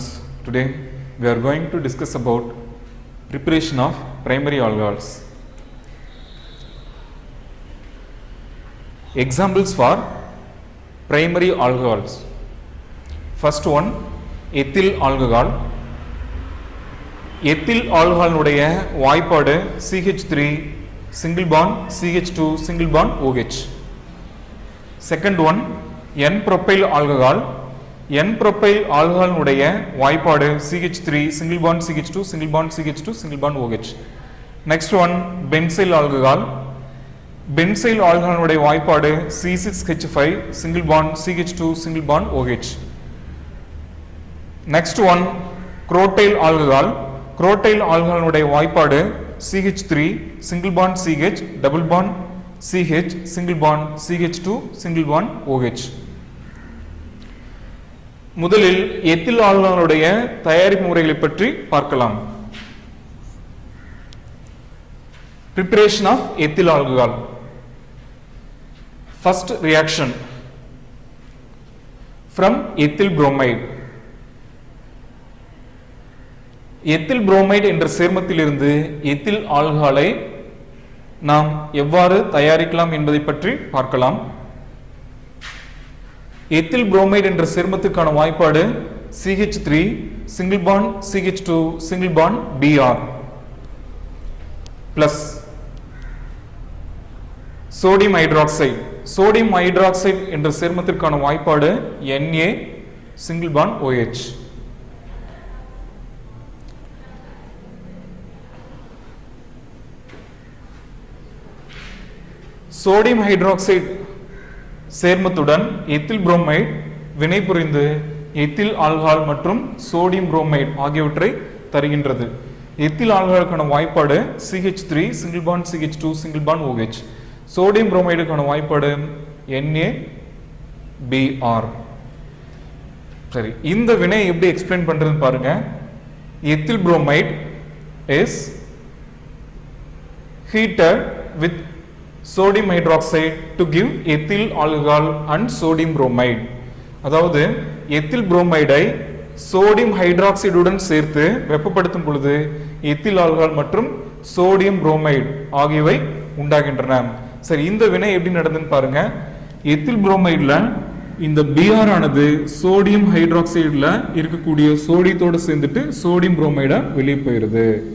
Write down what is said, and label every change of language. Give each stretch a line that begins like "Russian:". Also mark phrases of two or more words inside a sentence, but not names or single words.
English: Today we are going to discuss about preparation of primary alcohols. Examples for primary alcohols. First one, ethyl alcohol. Ethyl alcohol
Tamil: உடைய வாய்ப்பாடு
English: CH3 single bond CH2 single bond OH. Second one, N-propyl alcohol. N-propyl alcohol
Tamil: உடைய வாய்ப்பாடு
English: CH3 single bond CH2 single bond CH2 single bond OH. Next one, benzyl alcohol. Benzyl alcohol
Tamil: உடைய வாய்ப்பாடு
English: C6H5 single bond CH2 single bond OH. Next one, crotyl alcohol. Crotyl alcohol
Tamil: உடைய வாய்ப்பாடு
English: CH3 single bond CH double bond CH single bond CH2 single bond OH.
Tamil: முதலில் எத்தில் ஆல்கஹாலுடைய தயாரிப்பு முறைகளை பற்றி பார்க்கலாம்.
English: Preparation of ethyl alcohol. First reaction from ethyl bromide.
Tamil: எத்தில் புரோமைடு என்ற சேர்மத்திலிருந்து எத்தில் ஆல்கஹாலை நாம் எவ்வாறு தயாரிக்கலாம் என்பதை பற்றி பார்க்கலாம். எத்தில் புரோமைடு என்ற சேர்மத்துக்கான வாய்ப்பாடு
English: CH3 single bond CH2 single bond Br plus sodium hydroxide. Sodium hydroxide
Tamil: என்ற சேர்மத்திற்கான வாய்ப்பாடு
English: Na single bond OH.
Tamil: சோடியம் ஹைட்ராக்சைடு சேர்மத்துடன் எத்தில் புரோமைடு வினை புரிந்து எத்தில் ஆல்கஹால் மற்றும் சோடியம் புரோமைடு ஆகியவற்றை தருகின்றது. எத்தில் ஆல்கஹாலுக்கான வாய்ப்பாடு
English: CH3 single bond CH2 single bond OH.
Tamil: சோடியம் புரோமைடுக்கான வாய்ப்பாடு NaBr. சரி, இந்த வினை எப்படி எக்ஸ்பிளைன் பண்றதுன்னு பாருங்க.
English: ethyl bromide is heated with sodium hydroxide to give ethyl alcohol and sodium bromide.
Tamil: அதாவது எத்தில் புரோமைடை சோடியம் ஹைட்ராக்சைடுடன் சேர்த்து வெப்பப்படுத்தும் பொழுது எத்தில் ஆல்கஹால் மற்றும் சோடியம் புரோமைடு ஆகியவை உண்டாகின்றன. சரி, இந்த வினை எப்படி நடந்துன்னு பாருங்க. எத்தில் புரோமைடுல இந்த Br ஆனது சோடியம் ஹைட்ராக்சைடுல இருக்கக்கூடிய சோடியத்தோடு சேர்ந்துட்டு சோடியம் புரோமைடா வெளியே போயிருது.